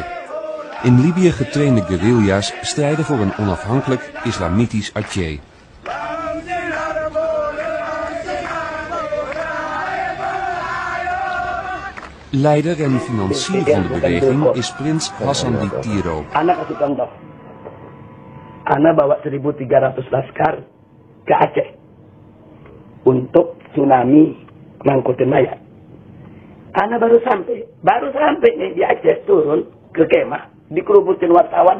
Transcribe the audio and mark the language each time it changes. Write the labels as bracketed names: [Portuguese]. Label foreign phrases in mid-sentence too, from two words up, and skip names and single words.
[Dutch] In Libië getrainde guerrilla's strijden voor een onafhankelijk islamitisch Aceh. Leider en financier van de beweging is prins Hassan Ditiro. [Indonesian] Anak kasih contoh. Ana bawa 1.300 laskar ke Aceh untuk tsunami ngangkutin mayat. Ana baru sampai nih di Aceh, turun ke kemah, dikerubutin wartawan.